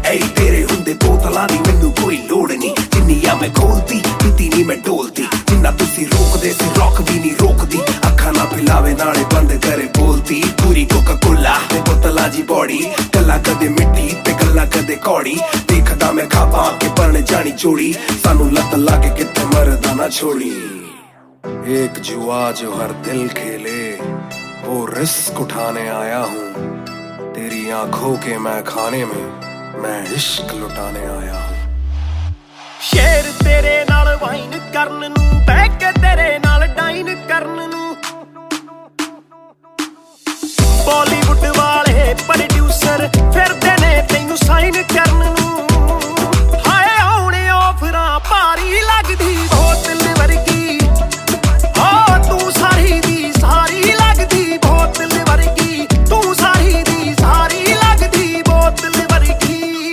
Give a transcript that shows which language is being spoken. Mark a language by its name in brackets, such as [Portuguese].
[Punjabi] ਏ ਤੇਰੇ ਹੁੰਦੇ ਬੋਤਲਾਂ ਦੀ ਮੈਨੂੰ ਕੋਈ ਲੋੜ ਨਹੀਂ, ਜਿੰਨੀਆਂ ਮੈਂ ਖੋਲਦੀ ਪੀਤੀ ਨਹੀਂ ਮੈਂ ਡੋਲਦੀ, ਜਿੰਨਾ ਤੁਸੀਂ ਰੋਕਦੇ ਸੀ ਰੋਕ ਵੀ ਨਹੀਂ ਰੋਕਦੀ, ਅੱਖਾਂ ਨਾ ਪਿਲਾਵੇ ਨਾਲੇ ਬੰਦ ਕਰੇ ਬੋਲਦੀ। ਪੂਰੀ ਕੋਕਾ ਕੋਲਾ ਤੇ ਬੋਤਲਾਂ ਜੀ ਬੋੜੀ, ਗੱਲਾਂ ਕਦੇ ਮਿੱਟੀ ਤੇ ਗੱਲਾਂ ਕਦੇ ਕੌੜੀ, ਦੇਖਦਾ ਮੈਂ ਖਾਬਾਂ ਕੇ ਬਣ ਜਾਣੀ ਚੋੜੀ, ਸਾਨੂੰ ਲੱਤ ਲਾ ਕੇ ਕਿੱਥੇ ਮਰਦਾ ਨਾ ਛੋੜੀ। [Hindi] एक जुआ जो हर दिल खेले, वो रिस्क उठाने आया हूँ, तेरी आंखों के मैं खाने में मैं इश्क लुटाने आया हूँ। [Punjabi] ਸ਼ੇਰ ਤੇਰੇ ਨਾਲ ਵਾਈਨ ਕਰਨ ਨੂੰ, ਬਹਿ ਕੇ ਤੇਰੇ ਨਾਲ ਡਾਈਨ ਕਰਨ ਨੂੰ, ਬਾਲੀਵੁੱਡ ਵਾਲੇ ਪ੍ਰੋਡਿਊਸਰ ਫਿਰਦੇ ਨੇ ਤੈਨੂੰ ਸਾਈਨ ਕਰਨ ਨੂੰ। ਹਾਏ ਆਉਣੇ ਆਫਰਾਂ ਭਾਰੀ ਲੱਗਦੀ ਬੋਤਲ ਵਰਗੀ, ਆ ਤੂੰ ਸਾਰੀ ਦੀ ਸਾਰੀ ਲੱਗਦੀ ਬੋਤਲ ਵਰਗੀ, ਤੂੰ ਸਾਰੀ ਦੀ ਸਾਰੀ ਲੱਗਦੀ ਬੋਤਲ ਵਰਗੀ।